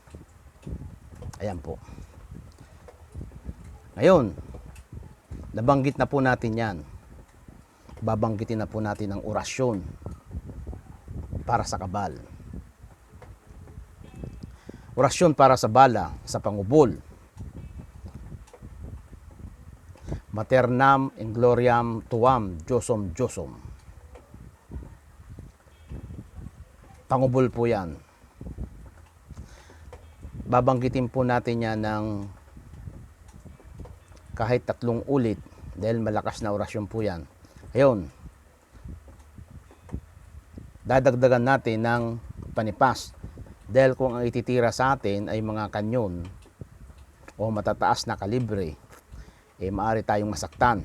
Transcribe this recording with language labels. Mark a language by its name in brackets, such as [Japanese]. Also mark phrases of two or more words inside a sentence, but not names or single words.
[Filipino] Ayan po. Ngayon, nabanggit na po natin yan. Babanggitin na po natin ang orasyon para sa kabal. Orasyon para sa bala, sa pangubol. [Latin] Maternam in gloriam tuam, Diosom, Diosom. [Filipino] Pangubol po yan. Babanggitin po natin yan ng kahit 3 ulit dahil malakas na orasyon po yan. Ngayon, dadagdagan natin ng panipas dahil kung ang ititira sa atin ay mga kanyon o matataas na kalibre, maaari tayong masaktan.